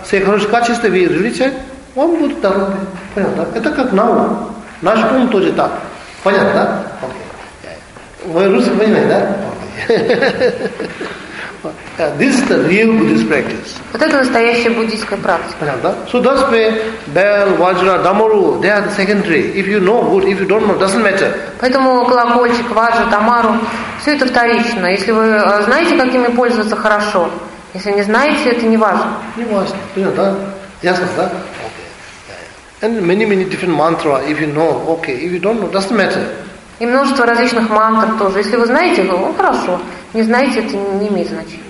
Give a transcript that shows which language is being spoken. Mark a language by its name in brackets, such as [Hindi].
[Russian] Все хорошие качества вы различаете, он будет здоровый. Понял, да? Это как наука. Наш ум тоже так. Понятно, да? Вы русские понимаете, да? [English] This is the real Buddhist practice. [Russian] Вот это настоящая буддийская практика. Понятно, да? [English] So that's where bell, vajra, damaru, they are the secondary. If you know good, if you don't know, doesn't matter. [Russian] Поэтому колокольчик, важа, дамару, все это вторично. Если вы знаете, как ими пользоваться, хорошо. Если не знаете, это не важно. Не важно. Понятно, да? Ясно, да? [English] And many, many different mantra, if you know, okay. If you don't know, doesn't matter. [Russian] И множество различных мантр тоже. Если вы знаете, ну хорошо. Не знаете, это не имеет значения.